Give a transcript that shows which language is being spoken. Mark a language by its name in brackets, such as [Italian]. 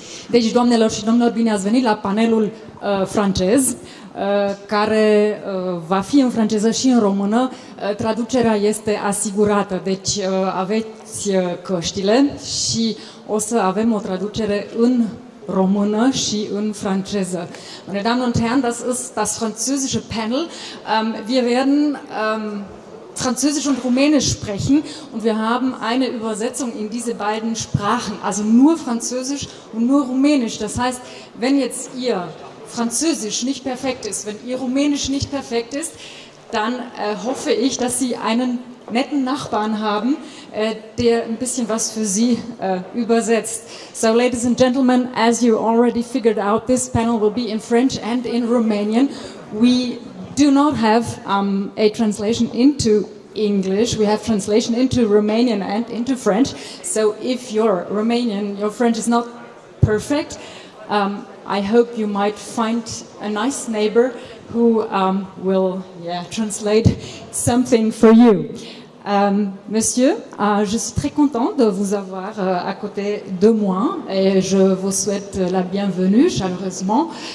[Romanian] Deci, doamnelor și domnilor, bine ați venit la panelul francez, care va fi în franceză și în română. Traducerea este asigurată, deci aveți căștile și o să avem o traducere în română și în franceză. [German] Meine Damen und Herren, das ist das französische Panel. Wir werden Französisch und Rumänisch sprechen und wir haben eine Übersetzung in diese beiden Sprachen, also nur Französisch und nur Rumänisch. Das heißt, wenn jetzt Ihr Französisch nicht perfekt ist, wenn Ihr Rumänisch nicht perfekt ist, dann hoffe ich, dass Sie einen netten Nachbarn haben, der ein bisschen was für Sie übersetzt. [English] So, ladies and gentlemen, as you already figured out, this panel will be in French and in Romanian. We do not have a translation into English. We have translation into Romanian and into French. So if your French is not perfect, I hope you might find a nice neighbor who will translate something for you. [French] Monsieur, je suis très content de vous avoir à côté de moi et je vous souhaite la bienvenue chaleureusement.